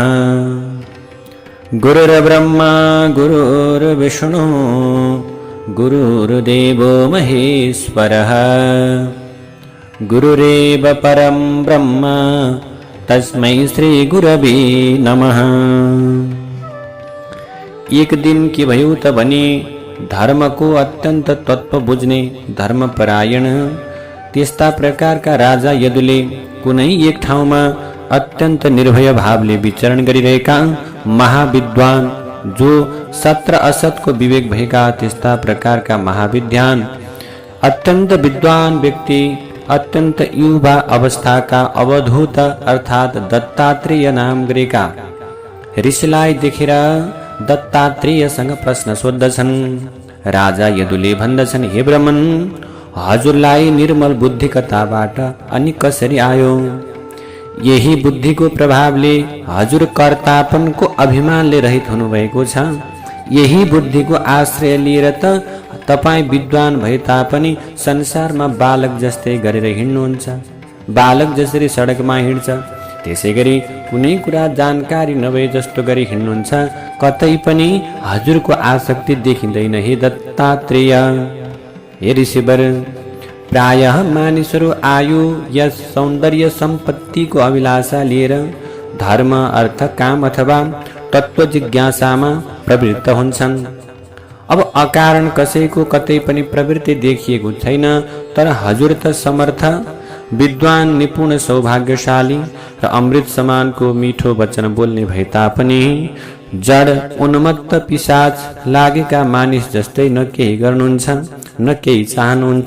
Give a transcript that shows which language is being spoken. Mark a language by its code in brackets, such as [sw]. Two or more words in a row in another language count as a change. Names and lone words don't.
[sa] गुरुर्ब्रह्मा गुरुर्विष्णु गुरुर्देवो महेश्वरः गुरुरेव परं ब्रह्म तस्मै श्री गुरवे नमः। [ne] एक दिन के भयो त भने धर्म को अत्यंत तत्व बुझ्ने धर्मपरायण त्यस्ता प्रकारका राजा यदुले कुनै एक ठाउँमा अत्यंत निर्भय भावले विचरण गरिरहेका महाविद्वान जो सत्र असतको विवेक भएका त्यस्ता प्रकारका महाविद्वान अत्यंत विद्वान व्यक्ति अत्यंत युवा अवस्थाका अवधूत अर्थात दत्तात्रेय नाम गरेका ऋषिलाई देखेर दत्तात्रेयसँग प्रश्न सोध्दछन्। राजा यदुले भन्दछन्, हे ब्राह्मण, हजुरलाई निर्मल बुद्धि कताबाट अनि कसरी आयो? यही बुद्धिको प्रभावले हजुर कर्तापनको अभिमानले रहित हुनुभएको छ। यही बुद्धिको आश्रय लिएर त तपाई विद्वान भए तापनि संसारमा बालक जस्तै गरेर हिँड्नुहुन्छ। बालक जसरी सडकमा हिँड्छ त्यसै गरी कुनै कुरा जानकारी नभए जस्तो गरी हिँड्नुहुन्छ। कतै पनि हजुरको आसक्ति देखिँदैन। हे दत्तात्रेय, हे ऋषिवर, प्रायः मानिसहरू आयु या सौन्दर्य सम्पत्तिको अभिलाषा लिएर धर्म अर्थ काम अथवा तत्व जिज्ञासामा प्रवृत्त हुन्छन्। अब अकारण कसैको कतै पनि प्रवृत्ति देखिएको छैन। तर हजुर त समर्थ विद्वान निपुण सौभाग्यशाली र अमृत समानको मिठो वचन बोल्ने भए तापनि जड उन्मत्त पिशाच लागेका मानिस जस्तै न केही गर्नुहुन्छ न केही चाहनुहुन्छ।